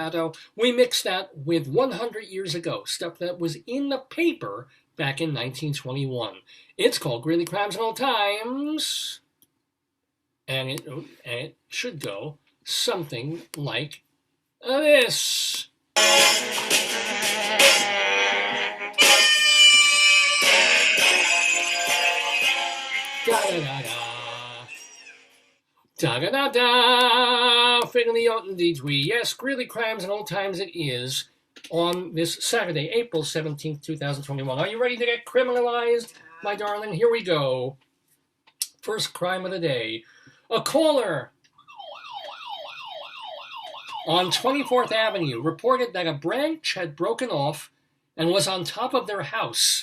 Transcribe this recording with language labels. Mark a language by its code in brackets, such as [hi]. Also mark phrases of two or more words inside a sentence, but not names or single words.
[en] We mix that with 100 years ago, stuff that was in the paper back in 1921. It's called Greeley Crimes and Old Times, and it should go something like this. Da-da-da-da. Fiddly oten dee twee. Yes, Greeley Crimes and Old Times it is on this Saturday, April 17th, 2021. Are you ready to get criminalized, my darling? Here we go. First crime of the day. A caller on 24th Avenue reported that a branch had broken off and was on top of their house.